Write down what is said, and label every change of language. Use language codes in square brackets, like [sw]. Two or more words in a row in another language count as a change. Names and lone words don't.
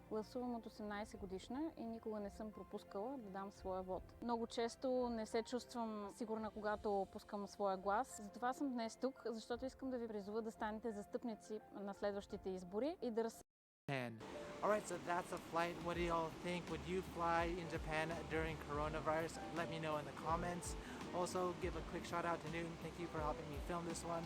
[bg] Гласувам от 18 годишна и никога не съм пропускала да дам своя вод. Много често не се чувствам сигурна, когато пускам своя глас. Затова съм днес тук, защото искам да ви призова да станете застъпници на следващите избори и да [en] Alright, so that's a flight. What do y'all think? Would you fly in Japan during coronavirus? Let me know in the comments. Also, give a quick shout out to Newton. Thank you for helping me film this one.